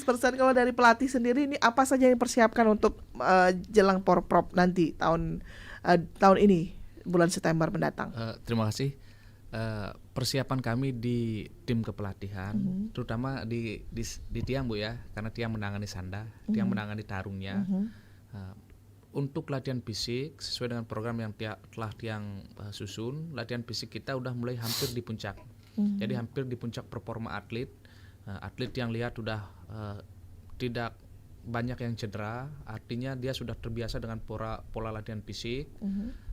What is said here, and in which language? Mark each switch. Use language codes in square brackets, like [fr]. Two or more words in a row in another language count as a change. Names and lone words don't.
[id] Kalau dari pelatih sendiri ini apa saja yang dipersiapkan untuk jelang Porprov nanti tahun ini bulan September mendatang? Terima kasih. Persiapan kami di tim kepelatihan terutama di Tiang Bu ya, karena Tiang menangani sanda, Tiang menangani tarungnya. Untuk latihan fisik sesuai dengan program yang telah Tiang susun, latihan fisik kita udah mulai hampir di puncak. Jadi hampir di puncak performa atlet. Atlet yang lihat udah tidak banyak yang cedera, artinya dia sudah terbiasa dengan pola latihan fisik.